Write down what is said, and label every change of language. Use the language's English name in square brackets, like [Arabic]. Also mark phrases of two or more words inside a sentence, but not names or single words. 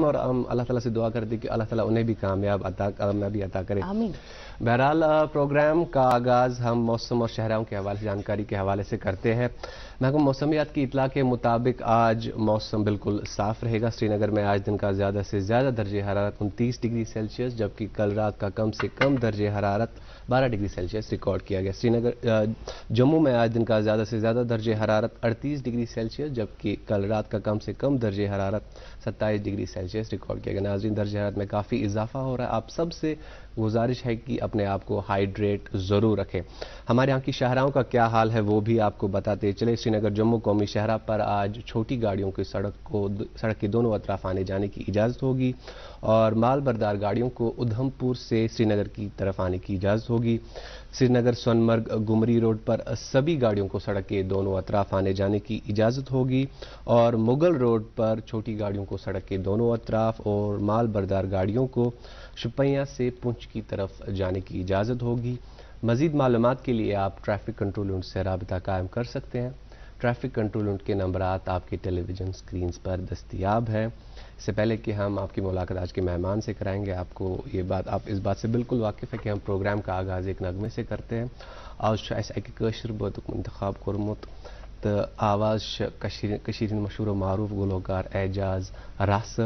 [Urdu] اور ہم اللہ تعالیٰ سے دعا کرتے کہ اللہ تعالیٰ انہیں بھی کامیابی عطا کرے. آمین. بہرحال پروگرام کا آغاز ہم موسم اور شہراؤں کے حوالے سے جانکاری کے حوالے سے کرتے ہیں. محکمہ موسمیات کی اطلاع کے مطابق آج موسم بالکل صاف رہے گا. سری نگر میں آج دن کا زیادہ سے زیادہ درجہ حرارت 29 ڈگری سیلسیس, جبکہ کل رات کا کم سے کم درجہ حرارت 12 ڈگری سیلسیس ریکارڈ کیا گیا. جموں میں آج دن کا زیادہ سے زیادہ درجہ حرارت 38 ڈگری سیلسیس, جبکہ کل رات کا کم سے کم درجہ حرارت 27 ڈگری سیلسیس ریکارڈ کیا گیا. ناظرین, درجہ حرارت میں کافی اضافہ ہو رہا ہے. آپ سب سے گزارش ہے کہ اپنے آپ کو ہائیڈریٹ ضرور رکھیں. ہمارے یہاں کی شاہراہوں کا کیا حال ہے وہ بھی آپ کو بتاتے چلے. سری نگر جموں قومی شاہراہ پر آج چھوٹی گاڑیوں کی سڑک کے دونوں اطراف آنے جانے کی اجازت ہوگی, اور مال بردار گاڑیوں کو ادھم پور سے سری نگر کی طرف آنے کی اجازت ہوگی. سری نگر سونمرگ گمری روڈ پر سبھی گاڑیوں کو سڑک کے دونوں اطراف آنے جانے کی اجازت ہوگی, اور مغل روڈ پر چھوٹی گاڑیوں کو سڑک کے دونوں اطراف اور مال بردار گاڑیوں کو شپیاں سے پونچھ کی طرف جانے کی اجازت ہوگی. مزید معلومات کے لیے آپ ٹریفک کنٹرول یونٹ سے رابطہ قائم کر سکتے ہیں. ٹریفک کنٹرول یونٹ کے نمبرات آپ کے ٹیلی ویژن سکرینز پر دستیاب ہیں. اس سے پہلے کہ ہم آپ کی ملاقات آج کے مہمان سے کرائیں گے, آپ اس بات سے بالکل واقف ہے کہ ہم پروگرام کا آغاز ایک نغمے سے کرتے ہیں. [Kashmiri] آج اکہ قشر بوتک انتخاب کورمت تو آواز کشیر مشہور و معروف گلوکار اعجاز راہ صاحب.